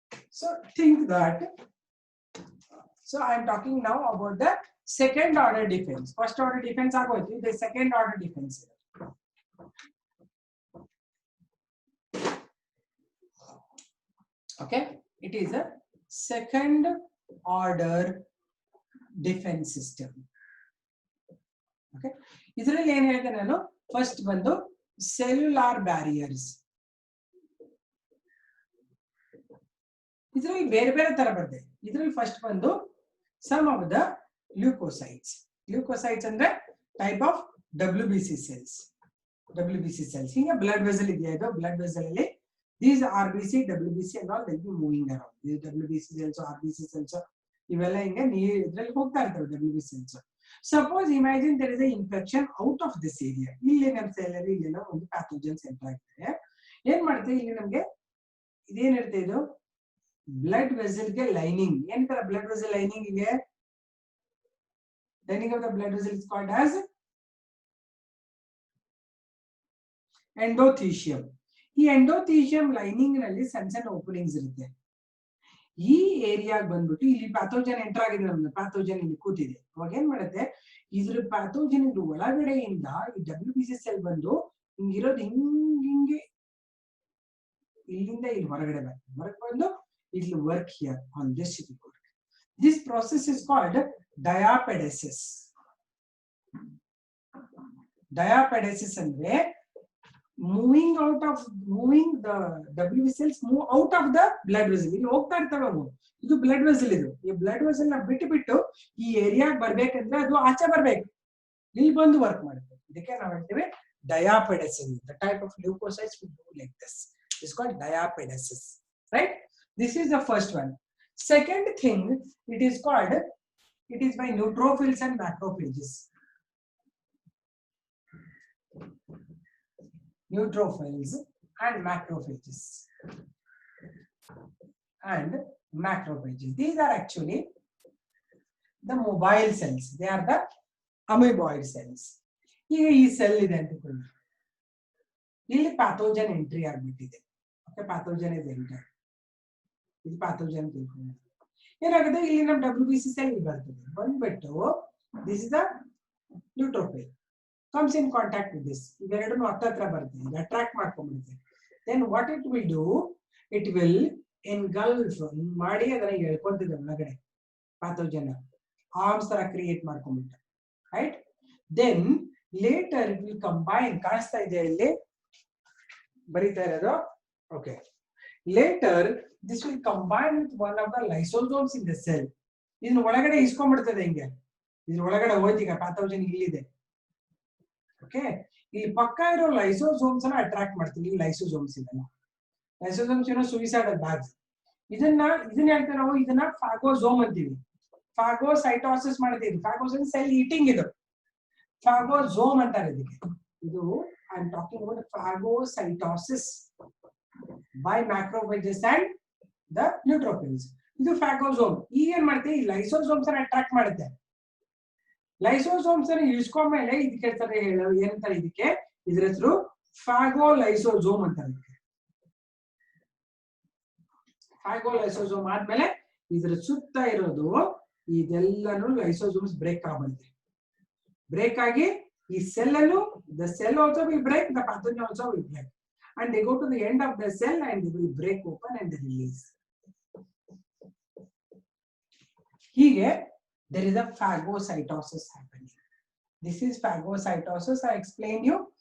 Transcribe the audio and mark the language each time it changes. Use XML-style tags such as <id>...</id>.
<en>So think that, so I am talking now about the second order defense. First order defense</en> <kn>agoytu,</kn> <en>the second order defense. Okay, it is a second order defense system.</en> <kn>Okay, ಇದರಲ್ಲಿ ಏನು ಹೇಳ್ತೇನೆ ನಾನು, first ಬಂದು</kn> <en>cellular barriers.</en> <kn>ಇದರಲ್ಲಿ ಬೇರೆ ಬೇರೆ ತರ ಬರುತ್ತೆ. ಇದರಲ್ಲಿ ಫಸ್ಟ್ ಬಂದು</kn> <en>some of the leukocytes. Leukocytes</en> <kn>ಅಂದ್ರೆ</kn> <en>type of WBC cells. WBC cells.</en> <kn>ಹಿಂಗೆ blood vessel ಇದೆಯಾ, ಇದು blood vessel ಅಲ್ಲಿ</kn> <en>these RBC, WBC and all will be moving around. These WBC cells, RBC cells,</en> <kn>ಇವೆಲ್ಲ ಹಿಂಗೆ ಇದರಲ್ಲಿ ಹೋಗ್ತಾ ಇರ್ತವೆ</kn> <en>WBC cells. Suppose imagine there is a infection out of this area.</en> <kn>ಇಲ್ಲಿ ನಮ್ಮ ಸೆಲ್ ಅಲ್ಲಿ ಇಲ್ಲಿ ಒಂದು pathogens ಎಂಟರ್ ಆಗ್ತದೆ. ಏನ್ ಮಾಡುತ್ತೆ, ಇಲ್ಲಿ ನಮಗೆ ಇದೇನಿರುತ್ತೆ, ಇದು ಬ್ಲಡ್ ವೆಸಲ್ ಗೆ ಲೈನಿಂಗ್. ಏನ್ ತರ ಬ್ಲಡ್ ವೆಸಲ್ ಲೈನಿಂಗ್ ಇದೆ,</kn> <en>Lining of the blood vessel is called as endothelium.</en> <kn>ಈ ಎಂಡೋಥೀಶಿಯಂ ಲೈನಿಂಗ್ ನಲ್ಲಿ ಸಣ್ಣ ಸಣ್ಣ ಓಪನಿಂಗ್ಸ್ ಇರುತ್ತೆ. ಈ ಏರಿಯಾಗೆ ಬಂದ್ಬಿಟ್ಟು ಇಲ್ಲಿ ಪ್ಯಾಥೋಜನ್ ಎಂಟರ್ ಆಗಿದೆ, ನಮ್ದು ಪ್ಯಾಥೋಜನ್ ಇಲ್ಲಿ ಕೂತಿದೆ. ಅವಾಗ ಏನ್ ಮಾಡುತ್ತೆ, ಇದ್ರ ಪ್ಯಾಥೋಜನ್ ಇದ್ರ ಒಳಗಡೆಯಿಂದ ಈ WBC ಸೆಲ್ ಬಂದು ಹಿಂಗಿರೋದು ಹಿಂಗೆ ಇಲ್ಲಿಂದ ಇಲ್ಲಿ ಹೊರಗಡೆ ಬರುತ್ತೆ. ಹೊರಗೆ ಬಂದು</kn> <en>it will work here on this work. This process is called diapedesis. Diapedesis</en> <kn>andre</kn> <en>moving the WBC cells move out of the blood vessel.</en> <kn>ಇಲ್ಲಿ ಹೋಗ್ತಾ ಇರ್ತವೆ ಅವು, ಇದು ಬ್ಲಡ್ ವೆಸಲ್. ಇದು ಈ ಬ್ಲಡ್ ವೆಸಲ್ ನ ಬಿಟ್ಟು ಈ ಏರಿಯಾಗೆ ಬರ್ಬೇಕಂದ್ರೆ ಅದು ಆಚೆ ಬರ್ಬೇಕು, ಇಲ್ಲಿ ಬಂದು ವರ್ಕ್ ಮಾಡುತ್ತೆ. ಇದಕ್ಕೆ ನಾವು ಹೇಳ್ತೇವೆ diapedesis.</kn> <en>The type of leukocytes will do like this. It's called diapedesis, right? This is the first one. Second thing, it is by neutrophils and macrophages. Neutrophils and macrophages. And macrophages. These are actually the mobile cells. They are the amoeboid cells. Here is cell identical. Here pathogen entry</en> <kn>agbittide.</kn> <en>Okay, pathogen is entered.</en> <kn>ಇದು pathogen ತಿಳ್ಕೊಂಡು ಏನಾಗುತ್ತೆ, ಇಲ್ಲಿ ನಮ್ಮ WBC cell ಬರ್ತದೆ, ಬಂದ್ಬಿಟ್ಟು</kn> <en>This is the neutrophil comes in contact with this.</en> <kn>ಇವೆರಡನ್ನು ಹತ್ರ ಬರ್ತದೆ, ಇದು attract ಮಾಡ್ಕೊಂಡ್ಬಿಡುತ್ತೆ.</kn> <en>then what it will do, it will engulf</en> <kn>ಮಾಡಿ ಅದನ್ನ ಎಳ್ಕೊಂತಿದೆ ಒಳಗಡೆ ಪ್ಯಾಥೋಜನ್, ಆರ್ಮ್ಸ್ ತರ ಕ್ರಿಯೇಟ್ ಮಾಡ್ಕೊಂಡ್ಬಿಟ್ಟು, right.</kn> <en>then later it will combine,</en> <kn>ಕಾಣಿಸ್ತಾ ಇದೆ ಇಲ್ಲಿ ಬರೀತಾ ಇರೋದು.</kn> <en>Okay, later this will combine with one of the lysosomes in the cell.</en> <kn>ಇದನ್ನ ಒಳಗಡೆ ಇಸ್ಕೊಂಡ್ಬಿಡ್ತದೆ, ಹಿಂಗೆ ಇದ್ರ ಒಳಗಡೆ ಹೋಯ್ತೀಗ ಪ್ಯಾಥೋಜನ್ ಇಲ್ಲಿದೆ. ಓಕೆ, ಇಲ್ಲಿ ಪಕ್ಕ ಇರೋ ಲೈಸೋಸೋಮ್ಸ್ ಅನ್ನ ಅಟ್ರಾಕ್ಟ್ ಮಾಡ್ತೀವಿ. ಈ ಲೈಸೋಸೋಮ್ಸ್ ಇದೆಲ್ಲ ಲೈಸೋಸೋಮ್ಸ್ ಏನೋ ಸುಯಿಸೈಡಲ್ ಬ್ಯಾಗ್ಸ್. ಇದನ್ನ ಹೇಳ್ತೇವೆ ನಾವು, ಇದನ್ನ ಫಾಗೋಸೋಮ್ ಅಂತೀವಿ. ಫಾಗೋಸೈಟೋಸಿಸ್ ಮಾಡ್ತೀವಿ. ಫಾಗೋಸೈನ್ ಸೆಲ್ ಈಟಿಂಗ್, ಇದು ಫಾಗೋಸೋಮ್ ಅಂತಾರೆ ಇದಕ್ಕೆ.</kn> <en>ಇದು I am talking about phagocytosis by macrophages and the neutrophils.</en> <kn>ಇದು ಫಾಗೋಸೋಮ್. ಈಗ ಏನ್ ಮಾಡುತ್ತೆ, ಈ ಲೈಸೋಸೋಮ್ಸ್ ಅನ್ನ ಅಟ್ರಾಕ್ಟ್ ಮಾಡುತ್ತೆ. ಲೈಸೋಸೋಮ್ಸ್ ಅನ್ನ ಇಳಿಸ್ಕೊಂಡ್ಮೇಲೆ ಇದಕ್ಕೆ ಹೇಳ್ತಾರೆ, ಏನಂತಾರೆ ಇದಕ್ಕೆ, ಇದ್ರ ಹೆಸರು ಫಾಗೋಲೈಸೋಸೋಮ್ ಅಂತಾರೆ. ಫಾಗೋಲೈಸೋಸೋಮ್ ಆದ್ಮೇಲೆ ಇದ್ರ ಸುತ್ತ ಇರೋದು ಇದೆಲ್ಲಾನು ಲೈಸೋಸೋಮ್ಸ್ ಬ್ರೇಕ್ ಆಗ್ಬಿಡುತ್ತೆ. ಬ್ರೇಕ್ ಆಗಿ ಈ ಸೆಲ್ ಅನ್ನು,</kn> <en>the cell also will break, the pathogen also will break. And they go to the end of the cell and they will break open and they release. Here, there is a phagocytosis happening. This is phagocytosis. I explained you.</en>